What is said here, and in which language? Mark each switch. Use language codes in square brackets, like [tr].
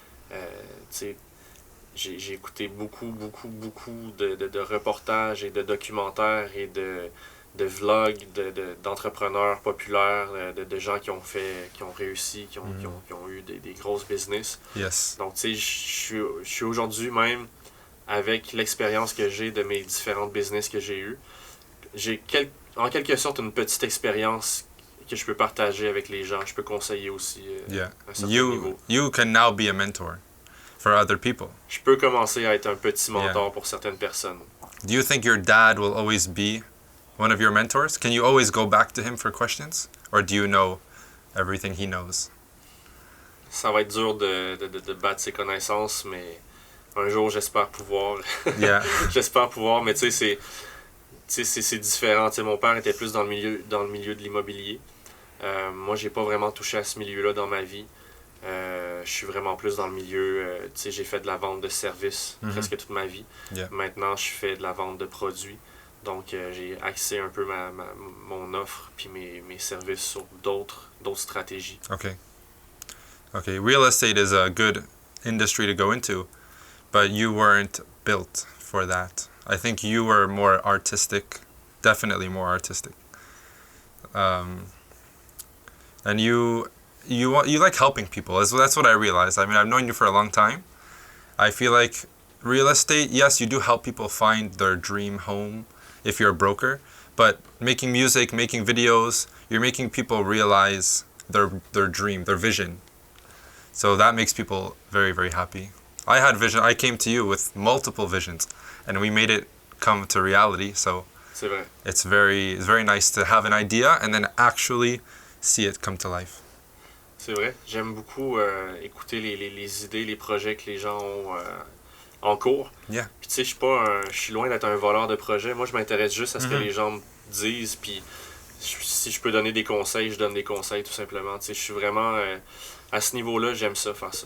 [fr] Tu sais, j'ai écouté beaucoup de reportages et de documentaires et de vlogs d'entrepreneurs populaires, de gens qui ont réussi, qui ont eu des grosses business. [en] Yes. [fr] Donc, tu sais, je suis aujourd'hui même, avec l'expérience que j'ai de mes différentes business que j'ai eues, j'ai en quelque sorte une petite expérience que je peux partager avec les gens. Je peux conseiller aussi à un certain niveau. [en] You can now be a mentor for other people. [fr] Je peux commencer à être un petit mentor pour certaines personnes. [en] Do you think your dad will always be one of your mentors? Can you always go back to him for questions? Or do you know everything he knows? [fr] Ça va être dur de battre ses connaissances, mais un jour, j'espère pouvoir. [en] Yeah. [fr] J'espère pouvoir, mais tu sais, c'est différent. Tu sais, mon père était plus dans le milieu de l'immobilier. Moi, j'ai pas vraiment touché à ce milieu-là dans ma vie. Je suis vraiment plus dans le milieu, tu sais, j'ai fait de la vente de services presque toute ma vie. [en] Yeah. [fr] Maintenant, je fais de la vente de produits. Donc, j'ai axé un peu mon offre puis mes services sur d'autres stratégies. [en] Okay, real estate is a good industry to go into, but you weren't built for that. I think you were more artistic, definitely more artistic. And you like helping people. That's what I realized. I mean, I've known you for a long time. I feel like real estate, yes, you do help people find their dream home if you're a broker, but making music, making videos, you're making people realize their dream, their vision. So that makes people very, very happy. I had vision. I came to you with multiple visions, and we made it come to reality. So [fr] C'est vrai. [en] it's very nice to have an idea and then actually see it come to life. [fr] C'est vrai. J'aime beaucoup écouter les idées, les projets que les gens ont en cours. Yeah. Puis tu sais, je suis loin d'être un voleur de projets. Moi, je m'intéresse juste à ce que les gens me disent. Puis si je peux donner des conseils, je donne des conseils tout simplement. Tu sais, je suis vraiment à ce niveau-là, j'aime ça, faire ça.